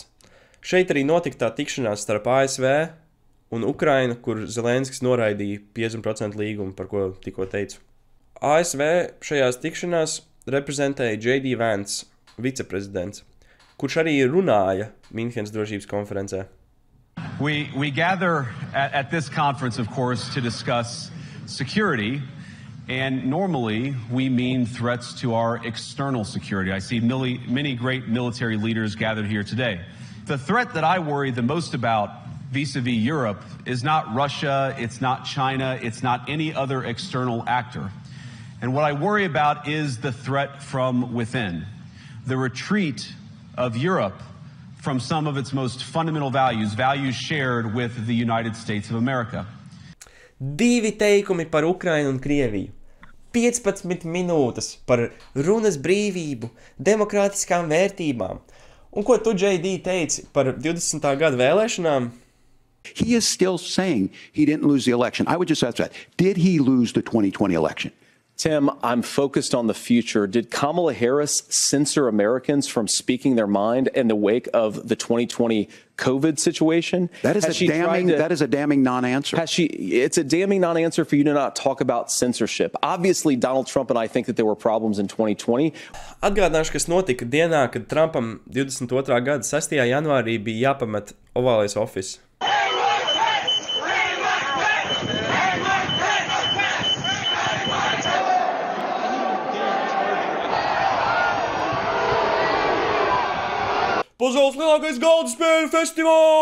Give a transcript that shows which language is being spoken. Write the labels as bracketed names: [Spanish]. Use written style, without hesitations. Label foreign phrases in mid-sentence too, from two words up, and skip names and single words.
[Latvian] Šeit arī notika tā tikšanās starp ASV un Ukrainu, kur Zelenskis noraidīja 50% līgumu, par ko tikko teicu. ASV šajās tikšanās reprezentēja J.D. Vance, viceprezidents, kurš arī runāja Minhenes drošības konferencē. [English] We gather at this conference, of course, to discuss security, and normally we mean threats to our external security. I see many great military leaders gathered here today. The threat that I worry the most about vis-a-vis Europe is not Russia, it's not China, it's not any other external actor. And what I worry about is the threat from within, the retreat of Europe from some of its most fundamental values shared with the United States of America. [Latvian] Divi teikumi par Ukrainu un Krieviju. 15 minūtes par runas brīvību, demokrātiskām vērtībām. Un ko tu, J.D., teici par 20. gada vēlēšanām? [English] He is still saying he didn't lose the election. I would just ask that. Did he lose the 2020 election? Tim, I'm focused on the future. Did Kamala Harris censor Americans from speaking their mind in the wake of the 2020 COVID situation? That is a damning non-answer. It's a damning non-answer for you to not talk about censorship. Obviously, Donald Trump and I think that there were problems in 2020. [Latvian] Atgādināšu, kas notika dienā, kad Trumpam 22. gada 6. janvārī bija jāpamet Ovālais office. Pasaules lielākais galda spēļu festivāls!